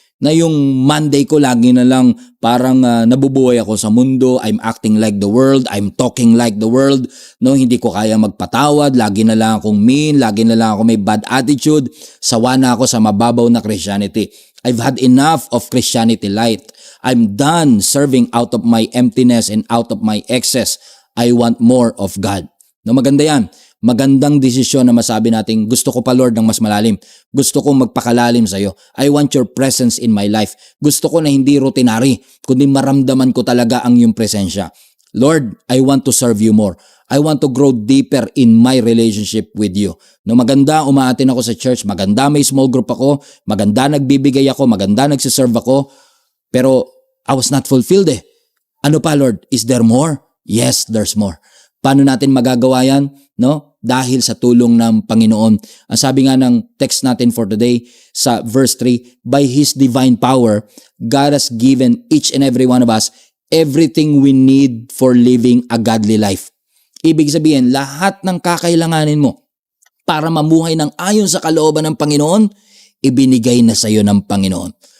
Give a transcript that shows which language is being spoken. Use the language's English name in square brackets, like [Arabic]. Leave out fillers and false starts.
[Filipino] Na yung Monday ko lagi na lang parang nabubuhay ako sa mundo, [English] I'm acting like the world, I'm talking like the world, [Filipino] no, hindi ko kaya magpatawad, lagi na lang akong mean, lagi na lang ako may bad attitude, sawa na ako sa mababaw na Christianity. [English] I've had enough of Christianity light. I'm done serving out of my emptiness and out of my excess. I want more of God. [Filipino] No, maganda yan. Magandang desisyon na masabi natin, gusto ko pa Lord ng mas malalim. Gusto kong magpakalalim sa iyo. [English] I want your presence in my life. [Filipino] Gusto ko na hindi routinary, kundi maramdaman ko talaga ang iyong presensya. [English] Lord, I want to serve you more. I want to grow deeper in my relationship with you. [Filipino] No, maganda umaatin ako sa church, maganda may small group ako, maganda nagbibigay ako, maganda nagsiserve ako, pero [English] I was not fulfilled [Filipino] eh. Ano pa Lord? [English] Is there more? Yes, there's more. [Filipino] Paano natin magagawa yan? No? Dahil sa tulong ng Panginoon. Ang sabi nga ng text natin for today sa verse [English] 3, by His divine power, God has given each and every one of us everything we need for living a godly life. [Filipino] Ibig sabihin, lahat ng kakailanganin mo para mamuhay ng ayon sa kalooban ng Panginoon, ibinigay na sa iyo ng Panginoon.